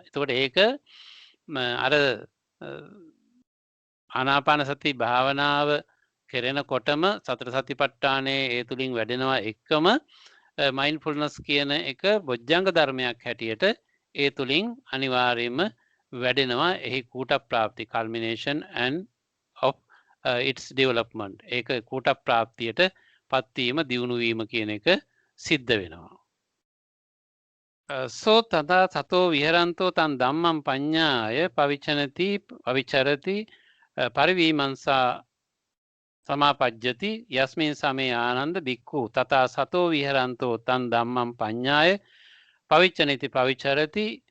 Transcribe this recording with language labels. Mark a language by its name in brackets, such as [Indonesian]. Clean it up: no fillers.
[Sinhala] එතකොට ඒක අර ආනාපාන සති භාවනාව කෙරෙනකොටම සතර සතිපට්ඨානයේ ඒ තුලින් වැඩෙනවා එක්කම mindfulness කියන එක බොජ්ජංග ධර්මයක් හැටියට ඒ තුලින් අනිවාර්යයෙන්ම වැඩෙනවා. එහි කූට ප්‍රාප්ති [English] culmination and of its development. [Sinhala] ඒක කූට ප්‍රාප්තියට පත්වීම දියුණු වීම කියන එක සිද්ධ වෙනවා. [Pali] සෝ තදා සතෝ විහරන්තෝ තන් ධම්මං පඤ්ඤාය පවිචනති පවිචරති පරිවීමංසා සමාපජ්ජති යස්මින් සමේ ආනන්ද බික්ඛු තථා සතෝ විහරන්තෝ තන් ධම්මං පඤ්ඤාය පවිචනති පවිචරති